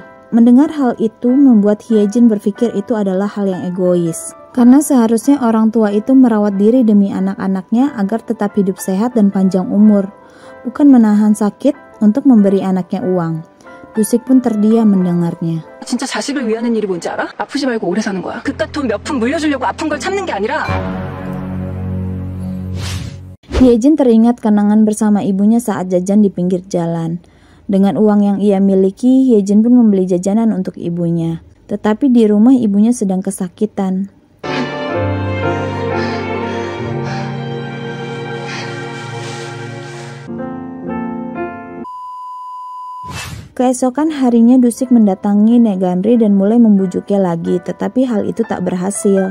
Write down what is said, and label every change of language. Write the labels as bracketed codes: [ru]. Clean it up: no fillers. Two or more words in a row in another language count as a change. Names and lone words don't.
[id] Mendengar hal itu membuat Hyejin berpikir itu adalah hal yang egois. Karena seharusnya orang tua itu merawat diri demi anak-anaknya agar tetap hidup sehat dan panjang umur, bukan menahan sakit untuk memberi anaknya uang. Dusik pun terdiam mendengarnya. [ko] 진짜 자식을 위하는 일이 뭔지 알아? 아프지 말고 오래 사는 거야. 그깟 돈 몇 푼 물려주려고 아픈 걸 참는 게 아니라. [id] Hyejin teringat kenangan bersama ibunya saat jajan di pinggir jalan. Dengan uang yang ia miliki, Hyejin pun membeli jajanan untuk ibunya. Tetapi di rumah ibunya sedang kesakitan. Keesokan harinya Dusik mendatangi Nenek Gamri dan mulai membujuknya lagi, tetapi hal itu tak berhasil.